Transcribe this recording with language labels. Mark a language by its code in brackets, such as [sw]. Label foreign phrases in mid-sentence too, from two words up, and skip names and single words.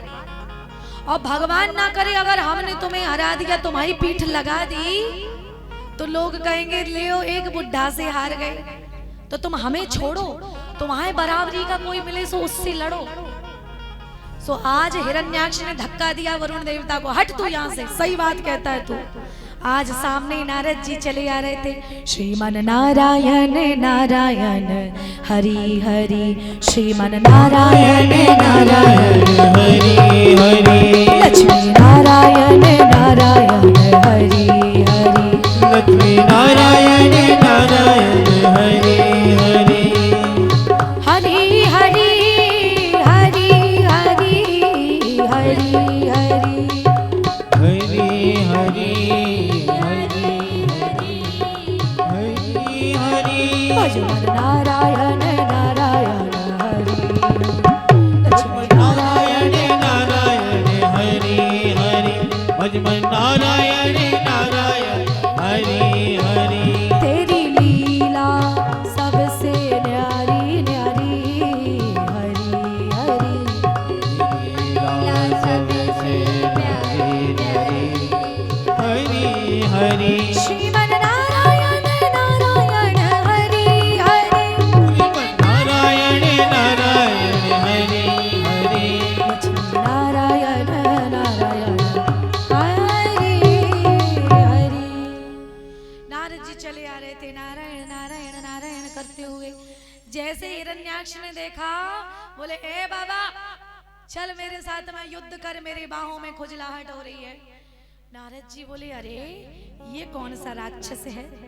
[hi] और भगवान ना करे अगर हमने तुम्हें हरा दिया, तुम्हारी पीठ लगा दी, तो लोग कहेंगे ले एक बुढ़ा से हार गए तो तुम हमें छोड़ो, तुम्हारे बराबरी का कोई मिले सो उससे लड़ो। सो आज हिरण्याक्ष ने धक्का दिया वरुण देवता को, हट तू यहाँ से, सही बात कहता है तू। आज सामने नारद जी चले आ रहे थे। श्रीमन नारायण नारायण हरि हरि, श्रीमन नारायण नारायण हरि हरि, लक्ष्मी नारायण नारायण हरि हरि, लक्ष्मी नारायण नारायण हरि हरि, हरि हरि हरि हरि हरि हरि हरि हरि हरि, भजन नारायण नारायण हरि, लक्ष्मी नारायण नारायण हरि हरि, भजन नारायण नारायण हरि हरि। तेरी लीला सबसे न्यारी न्यारी हरि हरि, लीला सबसे न्यारी न्यारी हरि हरि, श्रीमन नारायण नारायण हरि हरि, नारायण नारायण हरि हरि, नारायण नारायण हरि हरि। नारद जी चले आ रहे थे नारायण नारायण नारायण करते हुए। जैसे हिरण्याक्ष ने देखा, बोले ए बाबा चल मेरे साथ में युद्ध कर, मेरे बाहों में खुजलाहट हो रही है। नारद जी बोले अरे ये कौन सा राक्षस है?